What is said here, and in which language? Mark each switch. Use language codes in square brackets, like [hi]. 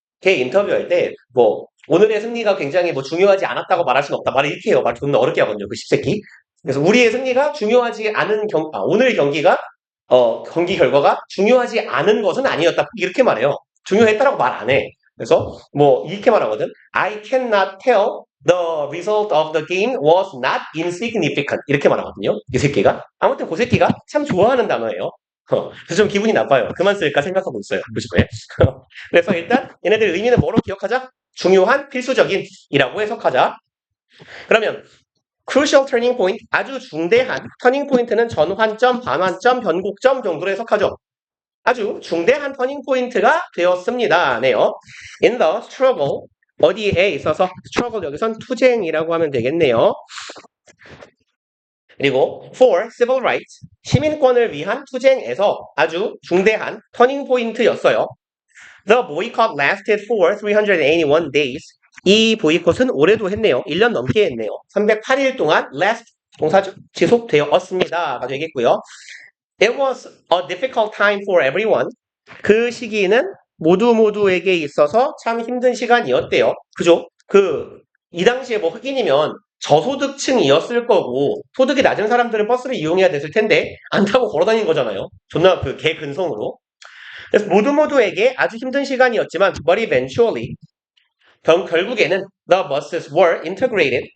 [ko] 걔 인터뷰할 때, 오늘의 승리가 굉장히 중요하지 않았다고 말할 수는 없다. 말을 이렇게 해요. 말 존나 어렵게 하거든요. 그 씹새끼. 그래서 우리의 승리가 중요하지 않은 오늘 경기가, 경기 결과가 중요하지 않은 것은 아니었다. 이렇게 말해요. 중요했다라고 말 안 해. 그래서, 이렇게 말하거든. [en] I cannot tell the result of the game was not insignificant. [ko] 이렇게 말하거든요. 이 새끼가. 아무튼 그 새끼가 참 좋아하는 단어예요. 그래서 좀 기분이 나빠요. 그만 쓸까 생각하고 있어요. 요즘에. 그래서 일단 얘네들 의미는 뭐로 기억하자? 중요한, 필수적인 이라고 해석하자. 그러면 [en] crucial turning point, [ko] 아주 중대한 터닝 포인트는 전환점, 반환점, 변곡점 정도로 해석하죠. 아주 중대한 터닝 포인트가 되었습니다. 네요. [en] In the struggle, [ko] 어디에 있어서 struggle 여기선 투쟁이라고 하면 되겠네요. 그리고 [en] for civil rights, [ko] 시민권을 위한 투쟁에서 아주 중대한 터닝 포인트였어요. [en] The boycott lasted for 381 days. [ko] 이 보이콧은 올해도 했네요. 1년 넘게 했네요. 308일 동안 last 동사 지속되었습니다가 되겠고요. [en] It was a difficult time for everyone. [ko] 그 시기는 모두에게 있어서 참 힘든 시간이었대요. 그죠? 이 당시에 흑인이면 저소득층이었을 거고, 소득이 낮은 사람들은 버스를 이용해야 됐을 텐데, 안 타고 걸어 다닌 거잖아요. 존나 개근성으로. 그래서 모두에게 아주 힘든 시간이었지만, [en] but eventually, [ko] 결국에는 [en] the buses were integrated.